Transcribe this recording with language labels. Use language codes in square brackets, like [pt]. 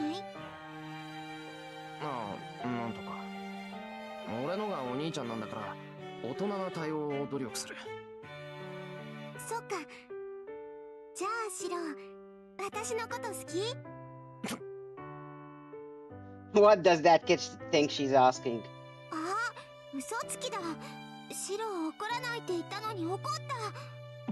[ja] なんとか。俺のがお兄ちゃんなんだから大人な対応を努力する。そっか。じゃあシロ、私のこと好き？ [en] What does that kid think she's asking? [ja] あ、嘘つきだ。シロ怒らないって言ったのに怒った。